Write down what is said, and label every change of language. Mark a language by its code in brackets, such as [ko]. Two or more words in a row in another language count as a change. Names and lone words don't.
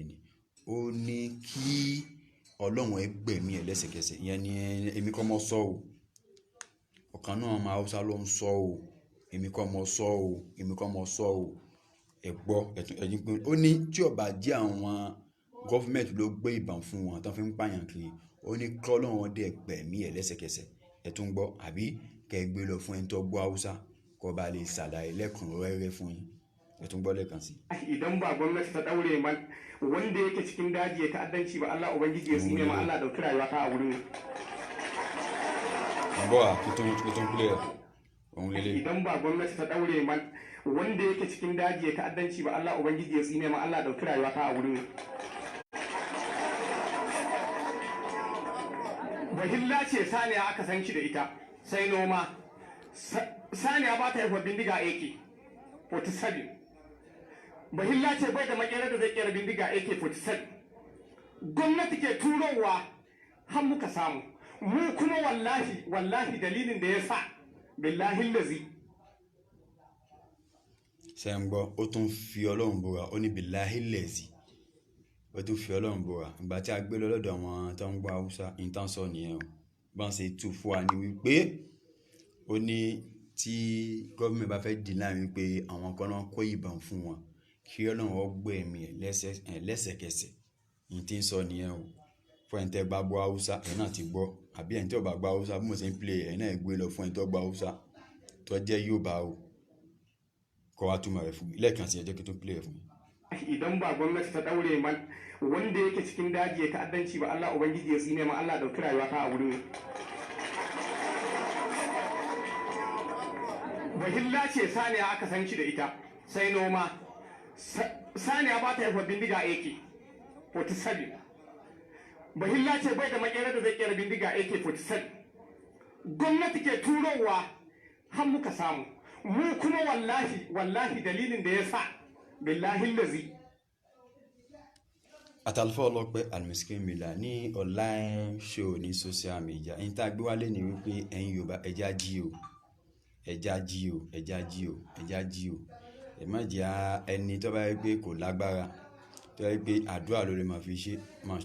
[yo] ni ó ní kí Ọlọ́run ẹgbẹ̀mí ẹ̀ lẹ́sẹ̀kẹsẹ̀ ìyẹn ni èmi kọ́ mọ́ sọ o ọ̀kan náà ọmọ Haúsá ló ń sọ o èmi kọ́ mọ́ sọ o ẹ̀gbọ́ ẹ̀yìn pé ó ní tí ó bá jẹ́ àwọn gọ́fìmẹ̀ntì ló gbé ìbọn fún wọn tán fi ń pààyàn kiri ó ní kọ́lọ́run dẹ̀ gbẹ̀mí ẹ̀ lẹ́sẹ̀kẹsẹ̀ ẹ̀ tún gbọ́ àbí kẹ́ ẹ gbé lọ fún ẹni tó gbọ́ Haúsá kó ba lè ṣàlàyé lẹ́kùnrẹ́rẹ́ fún yín ẹ̀ tún gbọ́ lẹ́ẹ̀kan sí. [ha] Idan ba gwamnati ta daure man wanda yake cikin daji ya ta'addanci ba Allah ubangiji ya tsine ma Allah dauki rayuwa ta a wurin. [yo] Bọ́ à kí tún pílẹ̀ òun lélẹ̀. [ha] Idan ba gwamnati ta daure man wanda yake cikin daji ya ta'addanci ba Allah ubangiji ya tsine ma Allah dauki rayuwa ta a wurin. bahilla ce saniya aka san shi da ita sai noma saniya ba ta haifar bindiga AK-47 bahilla ce bai da makera da zai kera bindiga AK-47 gwamnati ke turowa har muka samu mu kuma wallahi dalilin da ya sa [ar] بالله الذي [yo] ṣe ń gbọ́ ó tún fi Ọlọ́run búra ó ní [ar] بالله الذي [yo] ó tún fi Ọlọ́run búra ìgbà tí a gbé lọ lọ́dọ̀ àwọn tó ń gbọ́ Haúsá ìtàn sọ nìyẹn o bá ń ṣe tú fún wa ní wípé ó ní tí gọ́ọ̀mẹ̀ntì bá fẹ́ dì láàrin wípé àwọn kan náà kó ìbọn fún wọn kí Ọlọ́run ó gbẹ̀mí ẹ̀ lẹ́sẹ̀kẹsẹ̀ ìtàn sọ nìyẹn o fún ẹni tẹ́ bá gbọ́ Haúsá ẹ̀ náà ti gbọ́ àbí ẹni tí ò bá gbọ́ Haúsá bí mo ṣe ń play ẹ̀ náà gbé lọ fún ẹni tó gbọ́ Haúsá tó jẹ́ Yorùbá o kọ́ wa túmọ̀ rẹ̀ fún mi lẹ́ẹ̀kan sí ẹ jẹ́ kí n tún play fún mi. [ha] Idan ba gwamnati ta daure man wanda yake cikin daji ya ta'addanci ba Allah ubangiji ya tsine ma Allah dauki rayuwa ta a wurin. bahilla ce saniya aka san shi da ita sai noma saniya ba ta haifar bindiga AK-47 bahilla ce bai da makera da zai kera bindiga AK-47 gwamnati ke turowa har muka samu mu kuma wallahi dalilin da ya sa [ar] بالله الذي. [yo] Àtàlùfà Ọlọ́pẹ́ Almiskinu Billahi ní [en] online show [yo] ní [en] social media [yo] ẹ̀yin tá a gbé wálé ní wípé ẹ̀yin Yorùbá ẹja jí o ẹ má jẹ́ ẹni tó bá yẹ pé kò lágbára tó yẹ pé àdúrà ló lè máa fi ṣe máa